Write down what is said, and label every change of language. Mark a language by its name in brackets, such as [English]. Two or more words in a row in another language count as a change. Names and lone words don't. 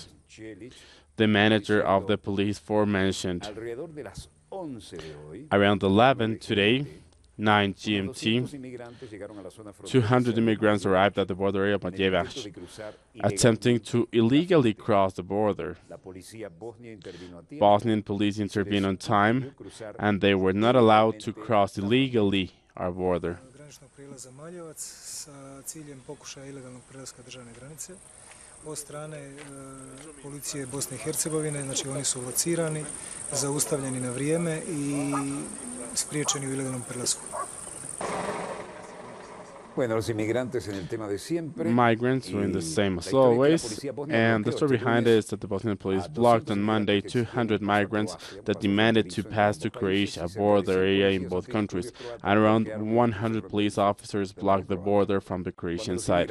[English] The manager of the police force mentioned around 11 today, 9 GMT, 200 immigrants arrived at the border area of Majevac, attempting to illegally cross the border. Bosnian police intervened on time, and they were not allowed to cross illegally our border. [Bosnian] Od strane policije Bosne i Hercegovine, znači oni su locirani, zaustavljeni na vrijeme i spriječeni u ilegalnom prelasku. [English] Migrants were in the same as always, and the story behind it is that the Bosnian police blocked on Monday 200 migrants that demanded to pass to Croatia, a border area in both countries, and around 100 police officers blocked the border from the Croatian side.